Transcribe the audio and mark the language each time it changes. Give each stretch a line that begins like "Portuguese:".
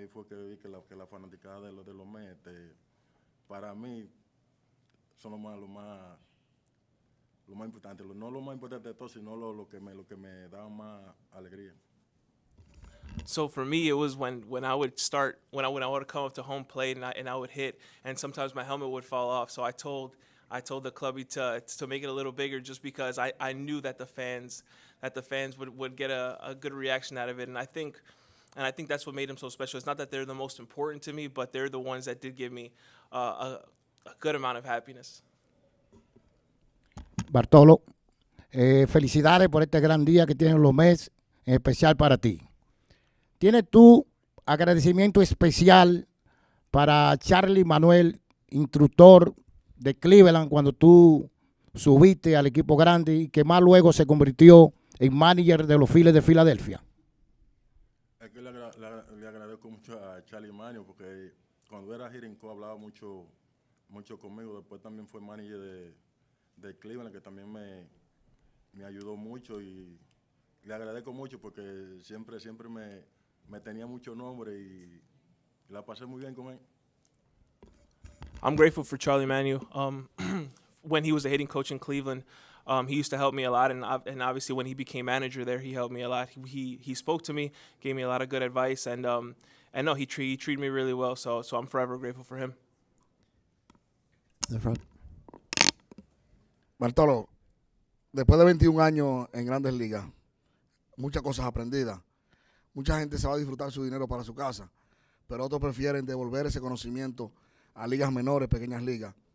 Spanish: Ahí fue que vi que la fanaticada de los Mets, para mí, son lo más importante, no lo más importante de todo, sino lo que me daba más alegría.
English: So for me, it was when I would come up to home plate and I would hit, and sometimes my helmet would fall off. So I told the clubby to make it a little bigger, just because I knew that the fans would get a good reaction out of it, and I think that's what made them so special. It's not that they're the most important to me, but they're the ones that did give me a good amount of happiness.
Spanish: Bartolo, felicidades por este gran día que tienen los Mets, en especial para ti. ¿Tienes tú agradecimiento especial para Charlie Manuel, instructor de Cleveland, cuando tú subiste al equipo grande y que más luego se convirtió en manager de los Phillies de Filadelfia? conozco mucho a Charlie Manio porque cuando era hitting coach hablaba mucho conmigo. Después también fue manager de Cleveland, que también me ayudó mucho y le agradezco mucho porque siempre me tenía mucho nombre y la pasé muy bien con él.
English: I'm grateful for Charlie Manu. When he was the hitting coach in Cleveland, he used to help me a lot, and obviously when he became manager there, he helped me a lot. He spoke to me, gave me a lot of good advice, and no, he treated me really well. So I'm forever grateful for him. The front.
Spanish: Bartolo, después de 21 años en Grandes Ligas, muchas cosas aprendidas. Mucha gente se va a disfrutar su dinero para su casa, pero otros prefieren devolver ese conocimiento a ligas menores, pequeñas ligas.